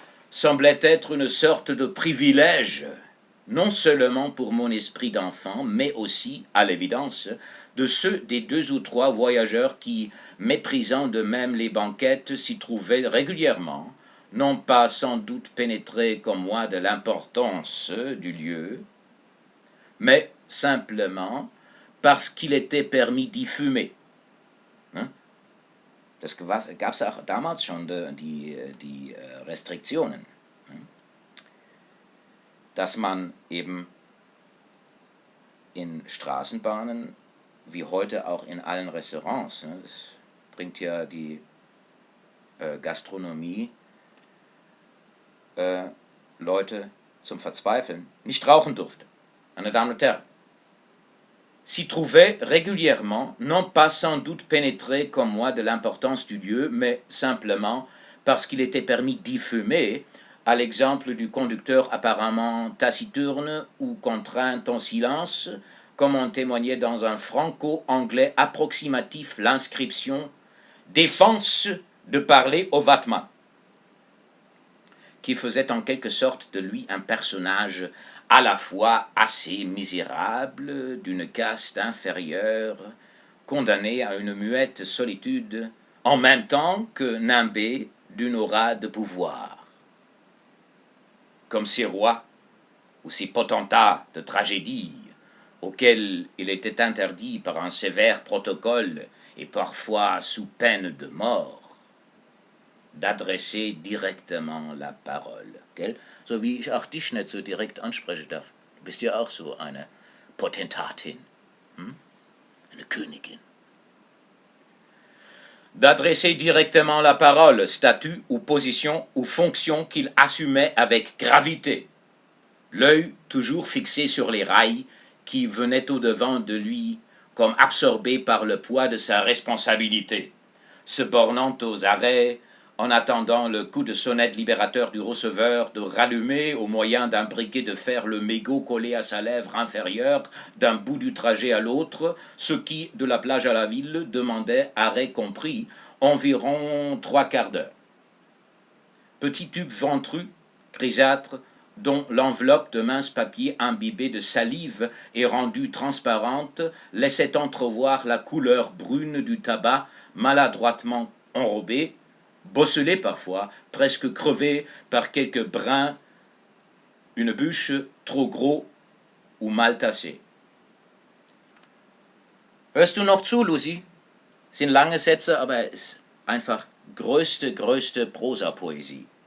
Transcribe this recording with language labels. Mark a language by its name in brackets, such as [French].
[French] semblait être une sorte de privilège, non seulement pour mon esprit d'enfant, mais aussi, à l'évidence, de ceux des 2 ou 3 voyageurs qui, méprisant de même les banquettes, s'y trouvaient régulièrement, non pas sans doute pénétrés comme moi de l'importance du lieu, mais simplement parce qu'il était permis d'y fumer. [German] Das gab es auch damals schon, die Restriktionen, dass man eben in Straßenbahnen, wie heute auch in allen Restaurants, das bringt ja die Gastronomie Leute zum Verzweifeln, nicht rauchen durfte. Meine Damen und Herren, [French] s'y trouvait régulièrement, non pas sans doute pénétré comme moi de l'importance du lieu, mais simplement parce qu'il était permis d'y fumer, à l'exemple du conducteur apparemment taciturne ou contraint en silence, comme en témoignait dans un franco-anglais approximatif l'inscription « Défense de parler au Vatman », qui faisait en quelque sorte de lui un personnage à la fois assez misérable, d'une caste inférieure, condamné à une muette solitude, en même temps que nimbé d'une aura de pouvoir. Comme ces rois ou ces potentats de tragédie, auxquels il était interdit par un sévère protocole et parfois sous peine de mort, d'adresser directement la parole. [German] Gell? So wie ich auch dich nicht so direkt ansprechen darf. Du bist ja auch so eine Potentatin, eine Königin. [French] D'adresser directement la parole, statut ou position ou fonction qu'il assumait avec gravité, l'œil toujours fixé sur les rails qui venaient au-devant de lui comme absorbés par le poids de sa responsabilité, se bornant aux arrêts, en attendant le coup de sonnette libérateur du receveur, de rallumer au moyen d'un briquet de fer le mégot collé à sa lèvre inférieure d'un bout du trajet à l'autre, ce qui, de la plage à la ville, demandait, arrêt compris, environ 3/4 d'heure. Petit tube ventru, grisâtre, dont l'enveloppe de mince papier imbibé de salive et rendue transparente laissait entrevoir la couleur brune du tabac maladroitement enrobé, bosselé parfois, presque crevé par quelques brins, une bûche trop gros ou mal tassé. [German] Hörst du noch zu, Lucy? Sind lange Sätze, aber es ist einfach größte Prosa-Poésie.